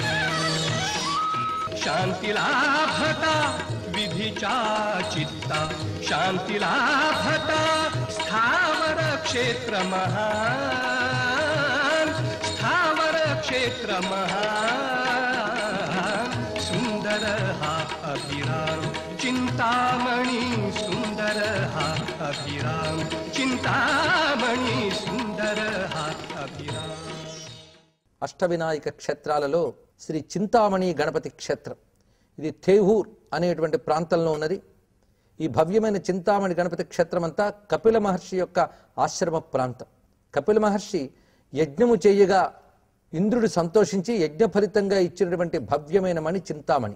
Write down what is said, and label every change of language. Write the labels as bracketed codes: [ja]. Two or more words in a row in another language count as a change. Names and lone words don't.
[mr] शांती लाभता विधीचा चित्ता शांती लाभता स्थावर क्षेत्र महान स्थावर क्षेत्र महान सुंदर हा अभिराम चिंतामणि सुंदर हा अभिराम चिंतामणि सुंदर हा अभिराम. [te] అష్టవినాయక క్షేత్రాలలో శ్రీ చింతామణి గణపతి క్షేత్రం ఇది థేహూర్ అనేటువంటి ప్రాంతంలో ఉన్నది. ఈ భవ్యమైన చింతామణి గణపతి క్షేత్రం అంతా కపిల మహర్షి యొక్క ఆశ్రమ ప్రాంతం. కపిల మహర్షి యజ్ఞము చేయగా ఇంద్రుడు సంతోషించి యజ్ఞ ఫలితంగా ఇచ్చినటువంటి భవ్యమైన మణి చింతామణి.